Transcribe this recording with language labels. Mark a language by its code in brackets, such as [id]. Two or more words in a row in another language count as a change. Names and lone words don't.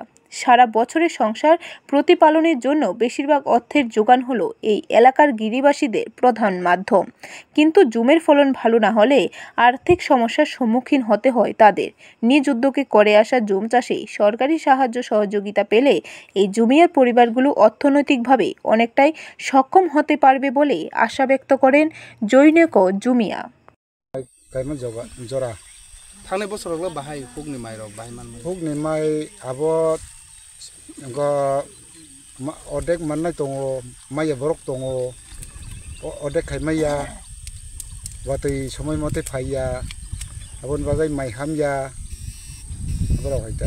[bn] সারা বছরের সংসার প্রতিপালনের জন্য বেশিরভাগ অর্থের যোগান হলো এই এলাকার গিরিবাসীদের প্রধান মাধ্যম, কিন্তু জুমের ফলন ভালো না হলে আর্থিক সমস্যার সম্মুখীন হতে হয় তাদের। নিজ উদ্যোগে করে আসা জুম চাষে সরকারি সাহায্য সহযোগিতা পেলে এই জুমিয়ার পরিবারগুলো অর্থনৈতিকভাবে অনেকটাই সক্ষম হতে পারবে বলে আশা ব্যক্ত করেন জৈনক জুমিয়া। [brx] थांनाय बोसोरावल' बाहाय हुगनि माइरं बाहायमान हुगनि माइ आबाद अदेक मोननाय दङ, माइया बरक दङ, अदेक खायमाया बातै समय मथे फाइया आबन बागै माइ हामया बरावहाय दा